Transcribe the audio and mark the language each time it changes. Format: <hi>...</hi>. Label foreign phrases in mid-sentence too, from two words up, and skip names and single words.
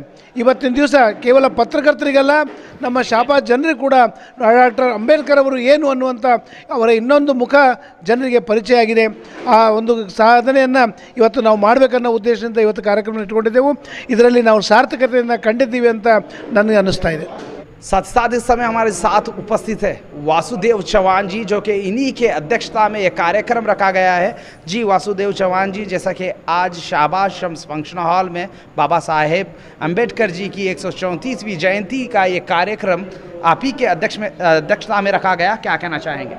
<kn>ಇವತ್ತಿನ ದಿವಸ ಕೇವಲ ಪತ್ರಕರ್ತರಿಗಲ್ಲ, ನಮ್ಮ ಶಾಹಬಾದ್ ಜನರಿಗೆ ಕೂಡ ಡಾಕ್ಟರ್ ಅಂಬೇಡ್ಕರ್ ಅವರು ಏನು ಅನ್ನುವಂಥ ಅವರ ಇನ್ನೊಂದು ಮುಖ ಜನರಿಗೆ ಪರಿಚಯ ಆಗಿದೆ. ಆ ಒಂದು ಸಾಧನೆಯನ್ನು ಇವತ್ತು ನಾವು ಮಾಡಬೇಕನ್ನೋ ಉದ್ದೇಶದಿಂದ ಇವತ್ತು ಕಾರ್ಯಕ್ರಮ ಇಟ್ಕೊಂಡಿದ್ದೆವು. ಇದರಲ್ಲಿ ನಾವು ಸಾರ್ಥಕತೆಯನ್ನು ಕಂಡಿದ್ದೀವಿ ಅಂತ ನನಗೆ ಅನ್ನಿಸ್ತಾ ಇದೆ.</kn> <hi>साथ साथ इस समय हमारे साथ उपस्थित है वासुदेव चौहान जी, जो कि इन्हीं के अध्यक्षता में यह कार्यक्रम रखा गया है। जी वासुदेव चौहान जी, जैसा कि आज शाहबाद शम्स</hi> <en>function hall</en> <hi>में बाबा साहेब अम्बेडकर जी की 134वीं जयंती का ये कार्यक्रम आप ही के अध्यक्षता में रखा गया, क्या कहना चाहेंगे?</hi>